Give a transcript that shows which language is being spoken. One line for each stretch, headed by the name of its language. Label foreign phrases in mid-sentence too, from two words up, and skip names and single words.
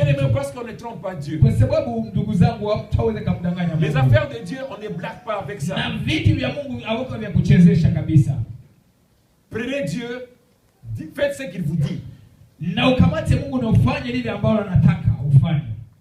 French: Bien aimé, parce qu'on ne trompe pas Dieu.
Swahili: Kwa sababu ndugu zangu hawataweza kumdanganya Mungu.
French: Les affaires de Dieu, on ne blague pas avec ça.
Swahili: Na vitu vya Mungu hawako vya kuchezesha kabisa.
French: Prenez Dieu, faites ce qu'il vous dit.
Swahili: Na ukamate Mungu na ufanye lile ambalo anataka ufanye.